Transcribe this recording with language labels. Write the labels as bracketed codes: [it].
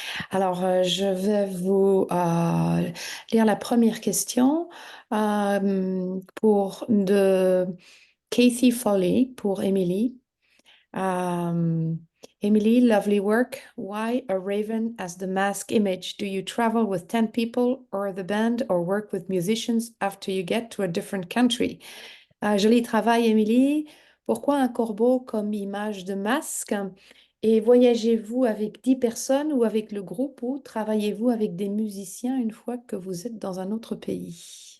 [fr] Alors, je vais vous lire la première question de Casey Foley pour Emily. [en] Emily, lovely work. Why a raven as the mask image? Do you travel with 10 people or the band or work with musicians after you get to a different country? [fr] Joli travail, Émilie. Pourquoi un corbeau comme image de masque? Et voyagez-vous avec 10 personnes ou avec le groupe ou travaillez-vous avec des musiciens une fois que vous êtes dans un autre pays?